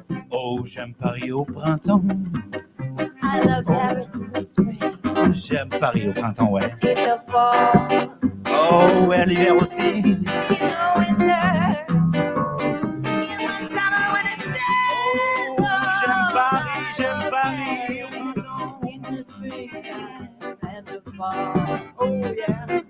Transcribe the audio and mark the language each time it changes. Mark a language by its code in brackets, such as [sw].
[fr] Oh, j'aime Paris au printemps. [en] I love Paris in the spring. [fr] J'aime Paris au printemps, ouais. [en] In the fall. [fr] Oh, ouais, l'hiver aussi. [en] In the winter. In the summer when it sizzles. [fr] J'aime Paris au printemps. [en] In the springtime and the fall. Oh yeah.